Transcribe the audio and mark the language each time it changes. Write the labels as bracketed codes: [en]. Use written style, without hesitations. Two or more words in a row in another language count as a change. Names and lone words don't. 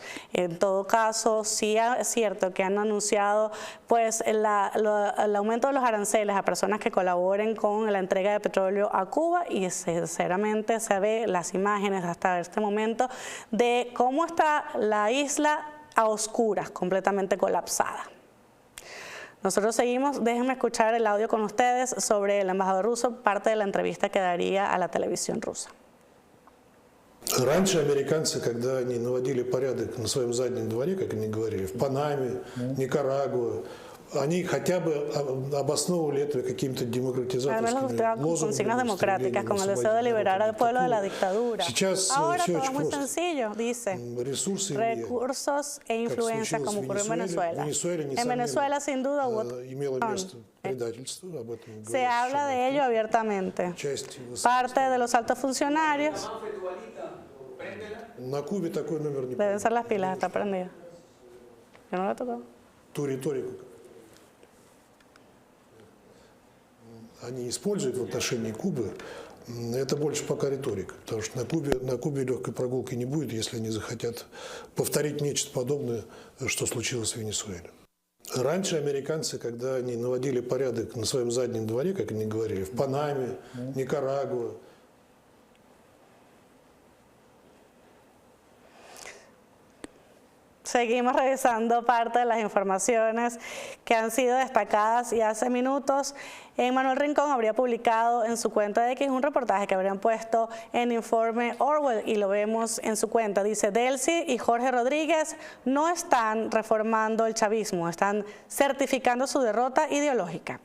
[es] En todo caso, sí es cierto que han anunciado pues el aumento de los aranceles a personas que colaboren con la entrega de petróleo a Cuba, y sinceramente se ve las imágenes hasta este momento de cómo está la isla a oscuras, completamente colapsada. Nosotros seguimos, déjenme escuchar el audio con ustedes sobre el embajador ruso, parte de la entrevista que daría a la televisión rusa. [ru] Раньше американцы, когда они наводили порядок на своем заднем дворе, как они говорили, в Панаме, Никарагуа, они хотя бы обосновывали это какими-то демократизаторскими [es] consignas democráticas, con el deseo de liberar al pueblo de la dictadura. Ahora todo es muy sencillo, dice, recursos e influencia, como ocurrió en Venezuela. En Venezuela, sin duda, hubo se habla de ello abiertamente. Parte de los altos funcionarios deben ser las pilas, está prendida. Yo no la he tocado. [ru] Ту риторику они используют в отношении Кубы, это больше пока риторика, потому что на Кубе легкой прогулки не будет, если они захотят повторить нечто подобное, что случилось в Венесуэле. Раньше американцы, когда они наводили порядок на своем заднем дворе, как они говорили, в Панаме, Никарагуа, [es] Seguimos revisando parte de las informaciones que han sido destacadas y hace minutos Manuel Rincón habría publicado en su cuenta de X un reportaje que habrían puesto en Informe Orwell y lo vemos en su cuenta. Dice: Delcy y Jorge Rodríguez no están reformando el chavismo, están certificando su derrota ideológica.